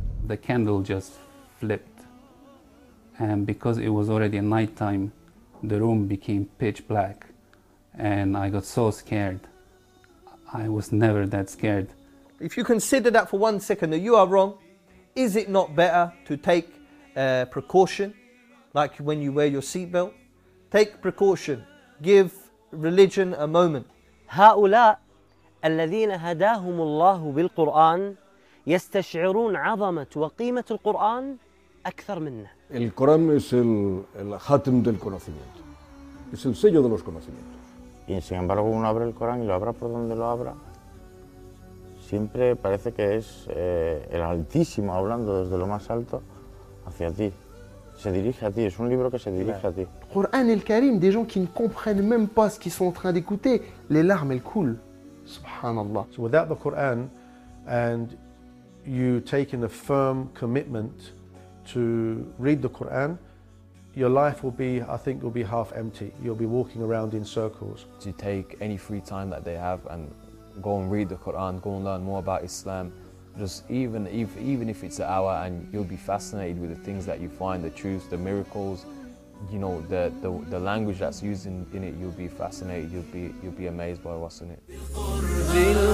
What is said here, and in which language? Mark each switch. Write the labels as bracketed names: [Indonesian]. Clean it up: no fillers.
[English] the candle just flipped and because it was already night time the room became pitch black and I got so scared I was never that scared if you consider that for one second that you are wrong is it not better to take precaution, like when you wear your seatbelt. Take precaution. Give religion a moment. [Arabic] هؤلاء الذين هداهم الله بالقرآن يستشعرون عظمة وقيمة القرآن أكثر منا. [Spanish] El Corán es el hatem del conocimiento. Es el sello de los conocimientos. Y sin embargo, uno abre el Corán y lo abra por donde lo abra, siempre parece que es el Altísimo hablando desde lo más alto hacia ti. Se dirige a ti, es un libro que se dirige a ti. [Arabic] Corán el Karim, [French] des gens qui ne comprennent même pas ce qu'ils sont en train d'écouter, les larmes coulent. [Arabic] Subhanallah. [English] So without the Quran and you taking a firm commitment to read the Quran, your life will be, I think, will be half empty. You'll be walking around in circles. To take any free time that they have and go and read the Quran, go and learn more about Islam, just even if it's an hour, and you'll be fascinated with the things that you find, the truths, the miracles, you know, the language that's used in it, you'll be fascinated, you'll be amazed by what's in it.